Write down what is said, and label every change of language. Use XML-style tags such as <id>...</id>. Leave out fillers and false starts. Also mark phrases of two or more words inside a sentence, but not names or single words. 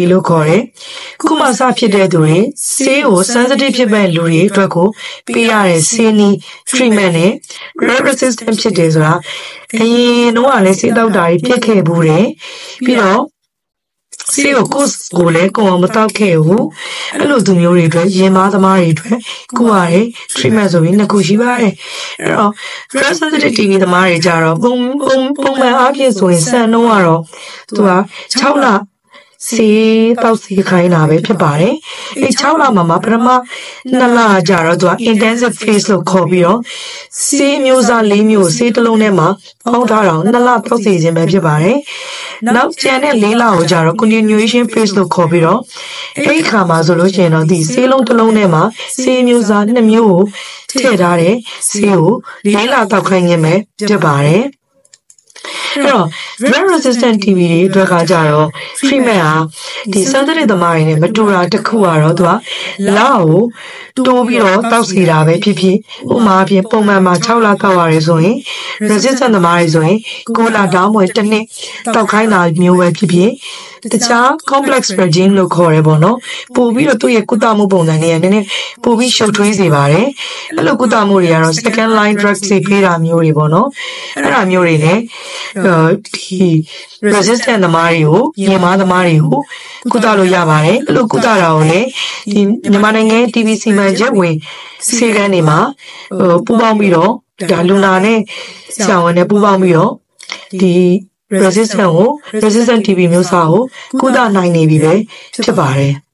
<my>လို့ခေါ်တယ်ခုမှစဖြစ်တဲ့သူတွေဆေးကို sensitive ဖြစ်မဲ့လူတွေအတွက်ကိုပေးရတဲ့ဆေးနီး treatment နဲ့</my> <en>drug resistant</en> <my>ဖြစ်တယ်ဆိုတာအရင်တော့ကလည်းဆေးတောက်တာတွေဖြစ်ခဲ့ဘူးတယ်ပြီးတော့ဆေးကိုလည်းကိုယ်အောင်မတောက်ခဲ့ဘူးအဲ့လိုသူမျိုးတွေအတွက်ရင်မားသမားတွေအတွက်ကုရတယ် treatment ဆိုပြီးနှစ်ခုရှိပါတယ်အဲ့တော့</my> <en>drug sensitive TB</en> <my>သမားတွေကြတော့ပုံမှန်အားဖြင့်ဆိုရင်စံနှုန်းကတော့သူက6လ ဆေးတောက်စီခိုင်းတာပဲဖြစ်ပါတယ်အဲ့6လမှာပထမ2လကြာတော့သူက</my> <en>intensive phase</en> <my>လို့ခေါ်ပြီးတော့ဆေးမျိုးစား4မျိုးဆေးတစ်လုံးထဲမှာပေါင်းထားတာ2လတောက်စီခြင်းပဲဖြစ်ပါတယ်နောက်ကျန်တဲ့4လကိုကြာတော့</my> <en>continuation phase</en> <my>လို့ခေါ်ပြီးတော့အဲ့ခါမှာဆိုလို့ရှိရင်တော့ ဒီဆေးလုံးတစ်လုံးထဲမှာဆေးမျိုးစား2မျိုးကိုထည့်ထားတဲ့ဆေးကို4လတောက်ခိုင်းခြင်းပဲဖြစ်ပါတယ်အဲ့တော့</my> <en>drug resistant TB</en> <my>တွေအတွက်ကကြတော့ treatment ဟာဒီ sensitive သမားတွေနဲ့မတူတာတစ်ခု ကတော့သူကလောက်ကိုတိုးပြီးတော့တောက်စီတာပဲဖြစ်ဖြစ်ဥပမာအဖြစ်ပုံမှန်မှာ6လတောက်ရတယ်ဆိုရင် resistant သမားတွေဆိုရင်9လတောင်းမွေတစ် နှစ်တောက်ခိုင်းတာမျိုးပဲဖြစ်ဖြစ်တခြား</my> <en>complex regime</en> <my>လို့ခေါ်ရဲပေါ့နော်ပို့ပြီးတော့သူ့ရဲ့ကုသမှုပုံစံတွေကနည်းနည်းပို့ပြီးရှုပ် ထွေးစေပါတယ်အဲ့လိုကုသမှုတွေကတော့</my> <en>second line drugs</en> <my>တွေပေးတာမျိုးတွေပေါ့နော်အဲ့ဒါမျိုးတွေနဲ့ဒီ resistant သမားတွေကိုရင်မားသမားတွေကိုကုသလို့ရပါတယ်အဲ့လိုကုသတာကိုလည်းဒီမြန်မာနိုင်ငံ TB စီမံချက်ဝင်စေကန်းတွေမှာပူးပေါင်းပြီးတော့ဒါလူနာနဲ့ဆရာဝန်နဲ့ပူးပေါင်းပြီးတော့ဒီ</my> <en>resistant TB</en> <my>မျိုးစားကိုကုသနိုင်နေပြီပဲဖြစ်ပါတယ်</my>